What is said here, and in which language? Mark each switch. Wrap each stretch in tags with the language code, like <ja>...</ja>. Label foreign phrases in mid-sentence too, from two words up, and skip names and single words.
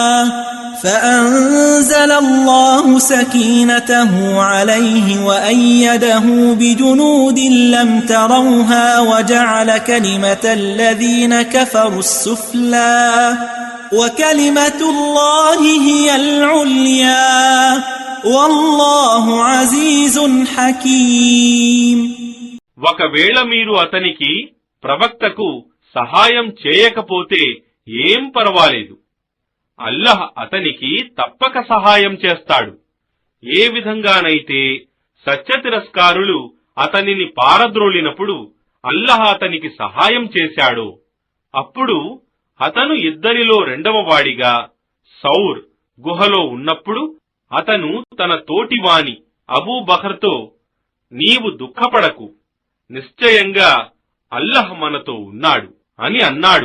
<ar>فأنزل الله سكينته عليه وأيده بجنود لم تروها وجعل كلمة الذين كفروا السفلى وكلمة الله هي العليا والله عزيز حكيم.</ar> <te>ఒకవేళ మీరు అతనికి ప్రవక్తకు సహాయం చేయకపోతే ఏం పర్వాలేదు, అల్లాహ్ అతనికి తప్పక సహాయం చేస్తాడు. ఏ విధంగానైతే సత్యతిరస్కారులు అతనిని పారద్రోలినప్పుడు అల్లాహ్ అతనికి సహాయం చేశాడో, అప్పుడు అతను ఇద్దరిలో రెండవ వాడిగా సౌర్ గుహలో ఉన్నప్పుడు అతను తన తోటివాని అబూబకర్తో, నీవు దుఃఖపడకు, నిశ్చయంగా అల్లాహ్ మనతో ఉన్నాడు అని అన్నాడు.</te>